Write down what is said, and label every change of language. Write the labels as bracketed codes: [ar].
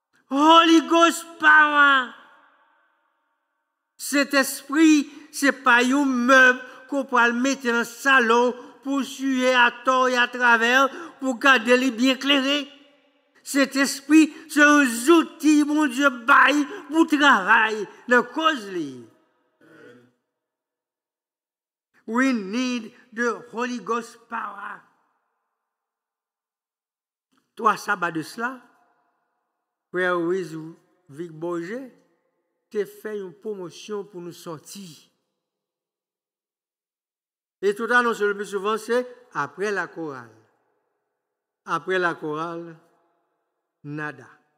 [en] Holy Ghost Power. [fr] Cet esprit, ce n'est pas un meuble qu'on peut le mettre dans le salon pour suer à tort et à travers, pour garder les bien éclairés. Cet esprit, c'est un outil, mon Dieu, bail pour travailler dans la cause. [en] We need the Holy Ghost power. [fr] 3 sabbats de cela, Frère Louise Vic Bourget, tu fait une promotion pour nous sortir. Et tout à l'heure, le plus souvent, c'est après la chorale. Après la chorale, nada.